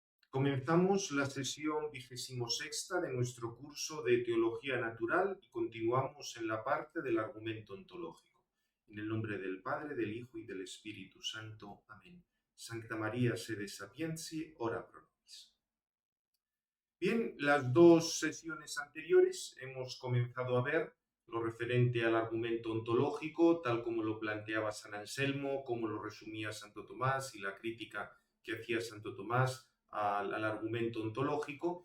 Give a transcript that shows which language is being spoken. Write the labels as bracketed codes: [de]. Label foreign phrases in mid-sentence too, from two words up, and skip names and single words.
[es] Comenzamos la sesión 26ª de nuestro curso de Teología Natural y continuamos en la parte del argumento ontológico. En el nombre del Padre, del Hijo y del Espíritu Santo. Amén. [la] Sancta María, sede sapientiae, ora pro nobis. [es] Bien, las dos sesiones anteriores hemos comenzado a ver lo referente al argumento ontológico, tal como lo planteaba San Anselmo, cómo lo resumía Santo Tomás y la crítica que hacía Santo Tomás al argumento ontológico.